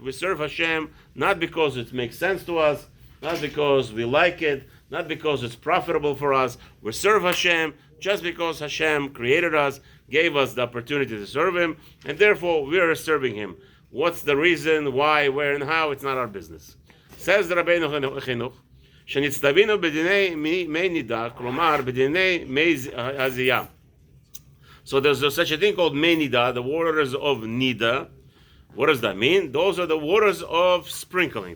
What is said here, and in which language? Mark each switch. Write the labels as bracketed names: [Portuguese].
[English] We serve Hashem not because it makes sense to us, not because we like it, not because it's profitable for us. We serve Hashem just because Hashem created us, gave us the opportunity to serve Him, and therefore we are serving Him. What's the reason, why, where, and how? It's not our business. Says the Rabbeinu Chinuch, [Hebrew] שנצטווינו בדיני מי נידה, כלומר בדיני מי הזייה. [English] So there's such a thing called mei nida, the waters of nida. What does that mean? Those are the waters of sprinkling.